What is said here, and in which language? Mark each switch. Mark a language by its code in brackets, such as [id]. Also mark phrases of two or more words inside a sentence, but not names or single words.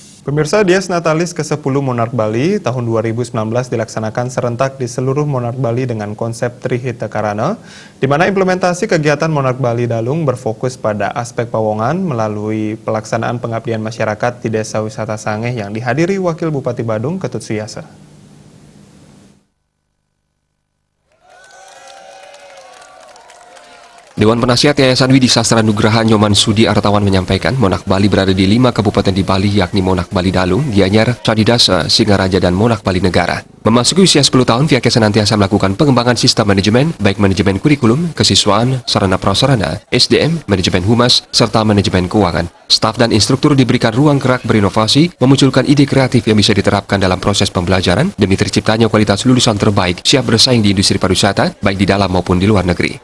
[id] Pemirsa, Dies Natalis ke-10 Monark Bali tahun 2019 dilaksanakan serentak di seluruh Monark Bali dengan konsep Trihita Karana, di mana implementasi kegiatan Monark Bali Dalung berfokus pada aspek Pawongan melalui pelaksanaan pengabdian masyarakat di Desa Wisata Sangeh yang dihadiri Wakil Bupati Badung Ketut Suyasa. Dewan Penasihat Yayasan Widi Sastra Nugraha Nyoman Sudi Artawan menyampaikan Monark Bali berada di 5 kabupaten di Bali yakni Monark Bali Dalung, Gianyar, Cadidasa, Singaraja, dan Monark Bali Negara. Memasuki usia 10 tahun, pihaknya senantiasa melakukan pengembangan sistem manajemen, baik manajemen kurikulum, kesiswaan, sarana prasarana, SDM, manajemen humas, serta manajemen keuangan. Staf dan instruktur diberikan ruang gerak berinovasi, memunculkan ide kreatif yang bisa diterapkan dalam proses pembelajaran demi terciptanya kualitas lulusan terbaik siap bersaing di industri pariwisata, baik di dalam maupun di luar negeri.